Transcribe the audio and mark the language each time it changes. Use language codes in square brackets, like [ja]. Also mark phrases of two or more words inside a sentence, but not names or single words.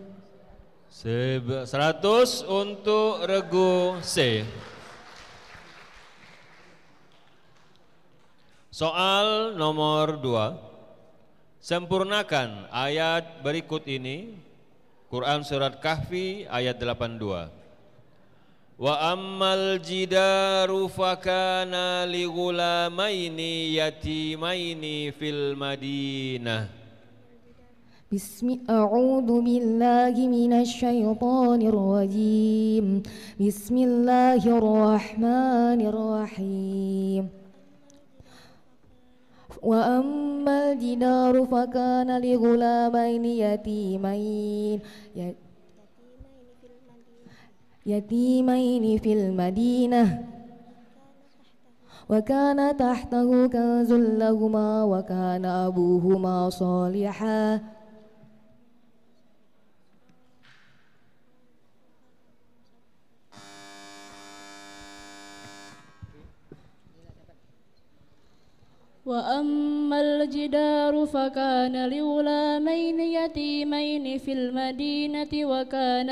[id] 100 untuk regu C. Soal nomor 2. Sempurnakan ayat berikut ini. Quran surat Kahfi ayat 82. [ar] وأما الجدار فكان لغلامين يتيمين في المدينة. أعوذ بالله من الشيطان الرجيم. بسم الله الرحمن الرحيم. وأما الجدار فكان لغلامين يتيمين في المدينة وكان تحته كنز لهما وكان أبوهما صالحا. وأما الجدار فكان لغلامين يتيمين في المدينة وكان